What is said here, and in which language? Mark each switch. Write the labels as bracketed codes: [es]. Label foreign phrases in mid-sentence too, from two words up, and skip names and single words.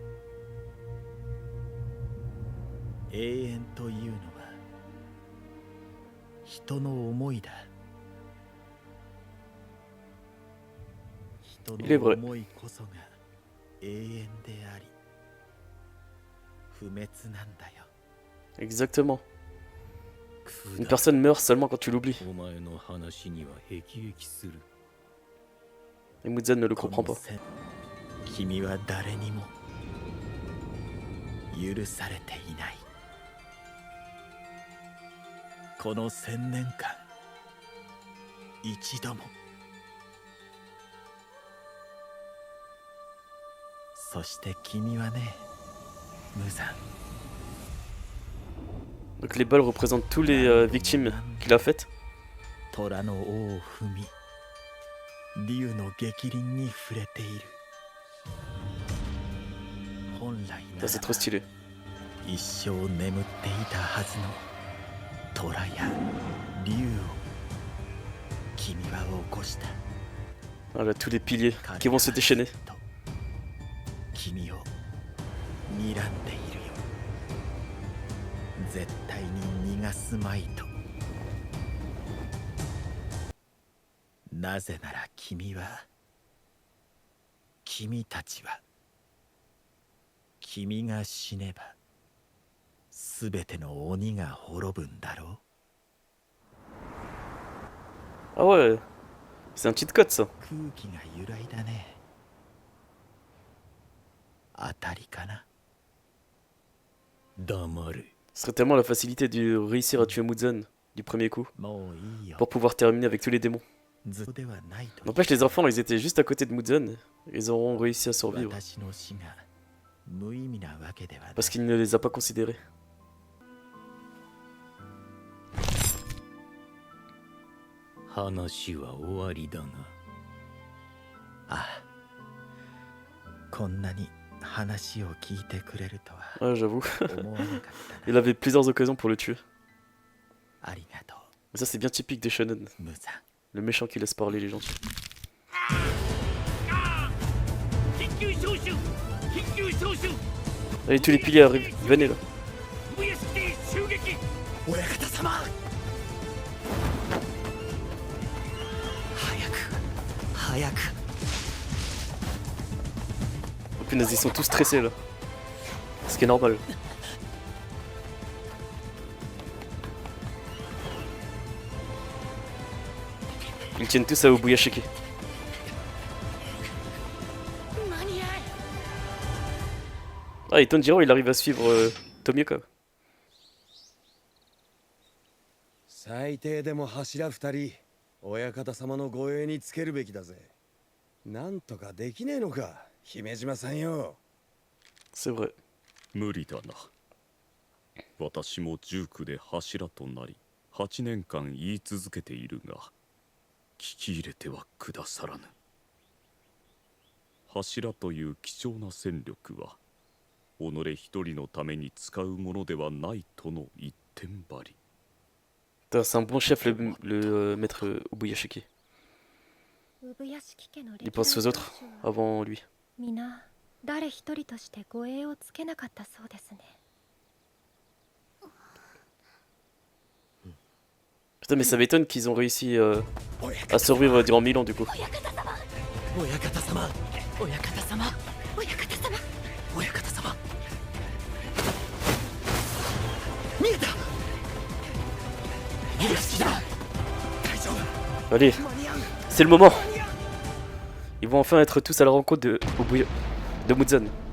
[ja] 永遠というのは人の思いだ。人の思いこそが永遠であり不滅なんだよ。 [fr] Exactement. Une personne meurt seulement quand tu l'oublies. [ja] お前の話には辟易する。 [fr] Et Muzan ne le comprend pas. [ja] 君は誰にも許されていない。この1000年間一度も。そして君はね、無惨。 [fr] Donc les balles représentent tous les victimes qu'il a faites. [ja] 虎の尾を踏み、竜の逆鱗に触れている。本来な [fr] Ça c'est trop stylé. [ja] 一生眠っていたはずの虎や竜を君は起こした。 [fr] Voilà, tous les piliers qui vont se déchaîner. [ja] 君を睨んでいるよ。絶対に逃がすまいと。なぜなら君たちは君が死ねばすべての鬼が滅ぶんだろう。 [fr] Ah ouais, c'est un cheat code ça. [ja] 空気が揺らいだね。当たりかな。黙れ。 [fr] Ce serait tellement la facilité de réussir à tuer Muzan du premier coup. [ja] もういいよ。 [fr] Pour pouvoir terminer avec tous les démons. [ja] ずっとではないと。 [fr] N'empêche, les enfants, ils étaient juste à côté de Muzan. Ils auront réussi à survivre. [ja] 私の死が無意味なわけではない。 [fr] Parce qu'il ne les a pas considérés. [ja] 話は終わりだが。ああ、こんなに話を聞いてくれるとは [fr] Ouais, j'avoue. [ja] 思わなかったな。 [fr] Il avait plusieurs occasions pour le tuer. [ja] ありがと [fr] Mais ça, c'est bien typique des shonen. [ja] う、ムザン。 [fr] Le méchant qui laisse parler les gentils. Allez, tous les piliers arrivent. Venez là. [ja] 親方様、早く。 [fr] Oh, punaise, ils sont tous stressés là. Ce qui est normal. Ils tiennent tous à Obuyashiki. Ah, et Tanjiro, il arrive à suivre Tomioka. [ja] 最低でも柱二人、親方様の護衛につけるべきだぜ。なんとかできねえのか、姫島さんよ。 [fr] C'est vrai. [ja] 無理だな。私も19で柱となり8年間言い続けているが聞き入れてはくださらぬ。柱という貴重な戦力は己一人のために使うものではないとの一点張り。 [fr] Putain, c'est un bon chef le maître Obuyashiki. Il pense aux autres avant lui. [ja] 皆誰一人として護衛をつけなかったそうですね。 [fr] Putain, mais ça m'étonne qu'ils ont réussi à survivre durant 1000 ans du coup. [ja] 親方様、親方様、親方様、親方様。見えた。よしだ。大丈夫。 [fr] Allez, c'est le moment. Ils vont enfin être tous à la rencontre de Muzan.